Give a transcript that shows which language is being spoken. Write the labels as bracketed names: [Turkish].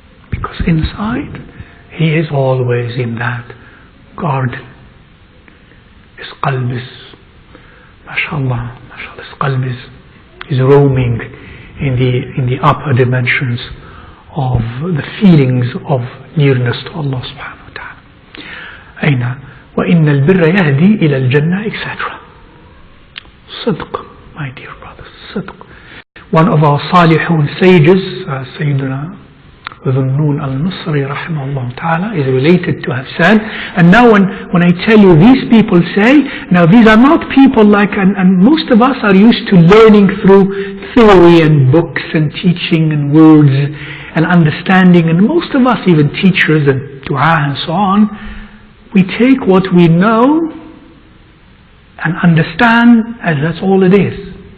[English] Because inside, He is always in that garden. His qalb is, mashallah, his qalb is roaming in the upper dimensions of the feelings of nearness to Allah subhanahu wa ta'ala. [Arabic] Aina وَإِنَّ الْبِرَّ يَهْدِي إِلَى الْجَنَّةِ etc. [English] Sidq, my dear brothers, sidq. One of our salihun sages, Sayyidina Dhunnun al-Misri rahimahullah ta'ala, is related to have said, and now when I tell you these people say, now these are not people like, and most of us are used to learning through theory and books and teaching and words and understanding, and most of us, even teachers and dua and so on, we take what we know and understand as that's all it is.